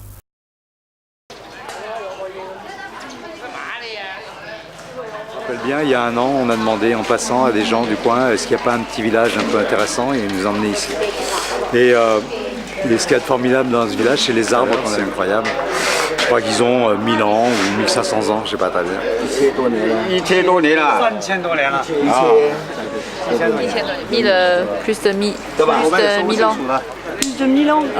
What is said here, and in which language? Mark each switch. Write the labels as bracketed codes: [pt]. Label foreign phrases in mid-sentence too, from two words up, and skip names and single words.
[fr] Je me rappelle bien, il y a 1 an, on a demandé en passant à des gens du coin est-ce qu'il n'y a pas un petit village un peu intéressant, et ils nous ont emmenés ici. Et ce qu'il y a de formidable dans ce village, c'est les arbres, c'est incroyable. Je crois qu'ils ont 1000 ans ou 1500 ans, je ne sais pas très bien. [zh] 1000 多年了。3000多年了。 [fr] plus de 1000 ans. Plus de 1000 ans.